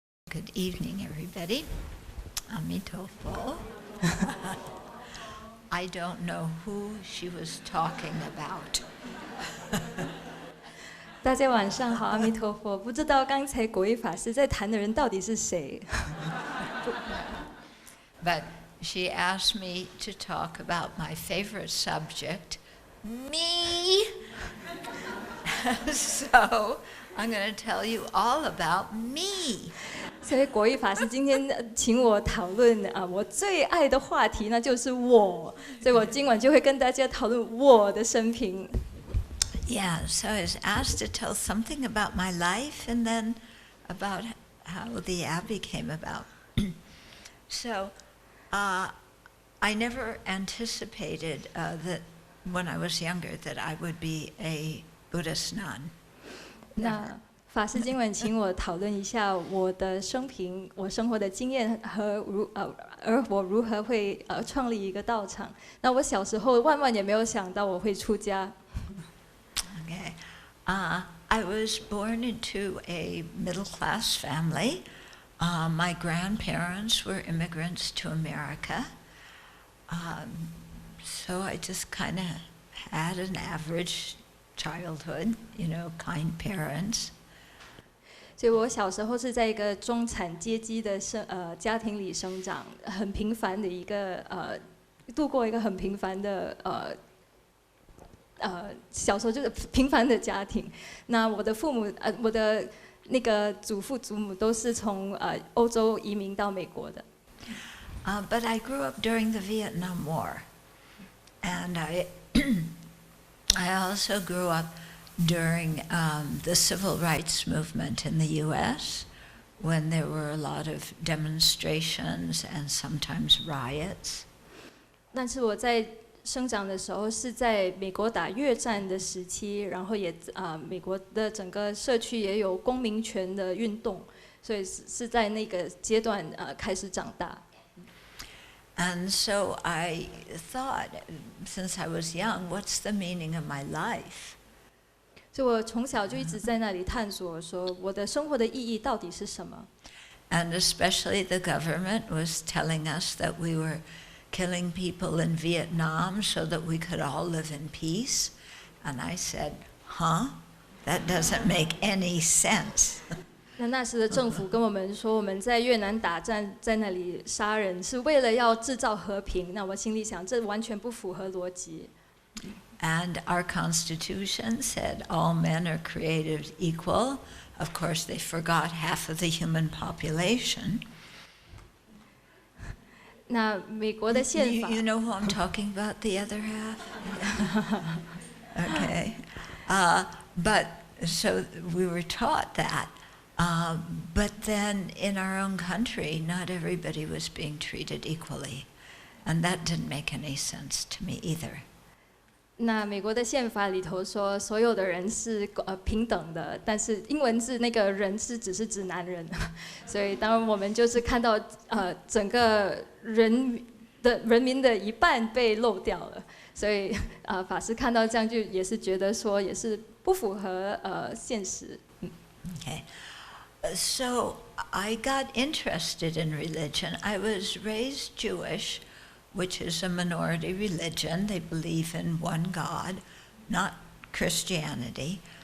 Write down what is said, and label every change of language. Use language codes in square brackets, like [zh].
[en] Good evening, everybody. Amitofo. I don't know who she was talking about. [zh] 大家晚上好，阿弥陀佛。不知道刚才果一法师在谈的人到底是谁 [en] ？But she asked me to talk about my favorite subject, me. So I'm going to tell you all about me. [zh] 所以果一法师今天请我讨论我最爱的话题，那就是我。所以我今晚就会跟大家讨论我的生平。 [en] Yeah, so I was asked to tell something about my life and then about how the Abbey came about. So I never anticipated that when I was younger that I would be a Buddhist nun. [zh] 那法师今晚请我讨论一下我的生平，我生活的经验和而我如何会创立一个道场。那我小时候万万也没有想到我会出家。 [en] Okay, I was born into a middle-class family. My grandparents were immigrants to America, so I just kind of had an average childhood, you know, kind parents. [zh] 所以我小时候是在一个中产阶级的家庭里生长，很平凡的一个度过一个很平凡的小时候就是平凡的家庭。那我的父母我的那个祖父祖母都是从欧洲移民到美国的。 [en] But I grew up during the Vietnam War, and I also grew up during the civil rights movement in the U.S. when there were a lot of demonstrations and sometimes riots. [zh] 但是我在生长的时候是在美国打越战的时期，然后也美国的整个社区也有公民权的运动，所以是在那个阶段开始长大。 [en] And so I thought, since I was young, what's the meaning of my life? [zh] 所以我从小就一直在那里探索，说我的生活的意义到底是什么。 [en] And especially the government was telling us that we were killing people in Vietnam so that we could all live in peace. And I said, huh? That doesn't make any sense. [zh] 那时的政府跟我们说，我们在越南打战，在那里杀人，是为了要制造和平。那我心里想，这完全不符合逻辑。 [en] And our Constitution said all men are created equal. Of course, they forgot half of the human population. [zh] 那美国的宪法 [en] You know who I'm talking about, the other half? Okay. But so we were taught that. But then in our own country, not everybody was being treated equally. And that didn't make any sense to me either. [zh] 那美国的宪法里头说，所有的人是平等的，但是英文字那个人是只是指男人，所以当然我们就是看到整个人民的一半被漏掉了，所以法师看到这样就也是觉得说也是不符合现实。 [en] Okay. So I got interested in religion. I was raised Jewish, which is a minority religion. They believe in one God, not Christianity.